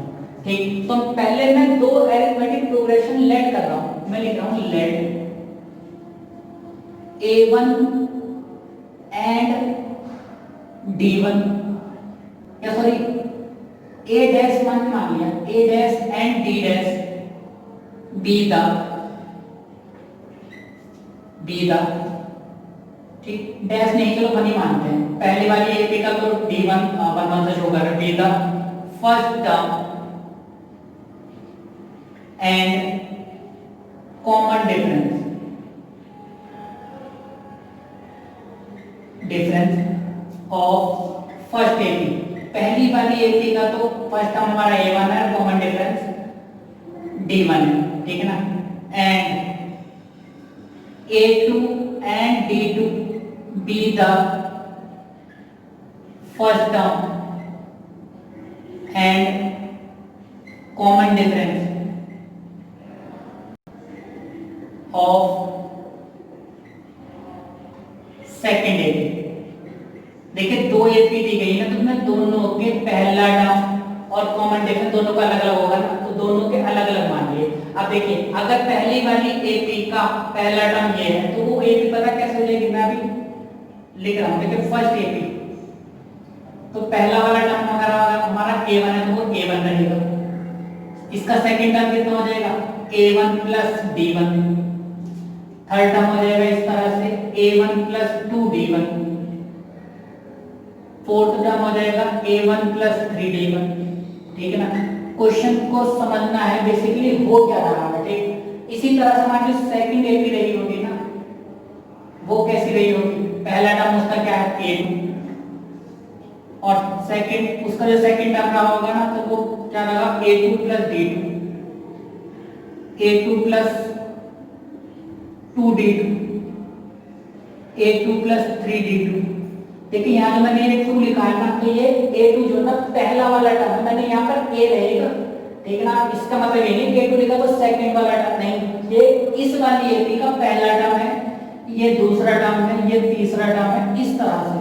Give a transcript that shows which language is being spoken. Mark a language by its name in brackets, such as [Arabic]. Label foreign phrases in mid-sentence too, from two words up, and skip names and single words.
[Hindi] ठीक, तो पहले मैं दो [English] arithmetic progression [Hindi] लेट कर रहा हूं, मैं लिख रहा हूं [English] let a1 and d1, [Hindi] या सॉरी a डैश मान लिया [English] a dash and d dash be the [Hindi] ठीक, डैश नहीं चलो वन ही मानते हैं। पहली वाली एपी का तो d1 1 से शो कर रहा है [English] be the first term and common difference of first [Hindi] एपी। पहली वाली एपी का तो [English] first term [Hindi] हमारा a1 है, [English] common difference [Hindi] d1 है, ठीक है ना, [English] एंड a2 and d2 be the first term and common difference of second AP। [Hindi] देखिए दो एपी दी गई है ना, तो मैं दोनों के पहला टर्म और [English] common difference [Hindi] दोनों का अलग अलग होगा ना, तो दोनों के अलग अलग मान लिए। अब देखिए अगर पहली वाली एपी का पहला टर्म ये है तो वो एपी पता कैसे हो जाएगी, मैं अभी लिख रहा हूं। देखिए [English] first AP [Hindi] तो पहला वाला टर्म अगर हमारा a1 है तो वो a1 रहेगा, इसका [English] second term [Hindi] कितना हो जाएगा [English] a1 plus d1, third term [Hindi] हो जाएगा इस तरह से [English] a1 plus 2d1, fourth term [Hindi] हो जाएगा [English] a1 plus 3d1। [Hindi] ठीक है ना, क्वेश्चन को समझना है बेसिकली हो क्या रहा है। ठीक, इसी तरह से हमारी जो [English] second AP [Hindi] रही होगी ना वो कैसी रही होगी, पहला टर्म उसका क्या है a2 और सेकंड उसका जो [English] second term [Hindi] रहा होगा ना तो वो क्या रहा [English] a2 plus d2, a2 plus 2d2, a2 plus 3d2। [Hindi] देखिए यहाँ जो मैंने एक 2 लिखा है ना तो ये a2 जो ना पहला वाला टर्म है, मैंने यहाँ पर a रहेगा, ठीक है ना, इसका मतलब ये नहीं a2 लिखा तो सेकंड वाला टर्म नहीं, ये इस वाली एपी का पहला टर्म है, ये दूसरा टर्म है, ये तीसरा टर्म है, इस तरह से।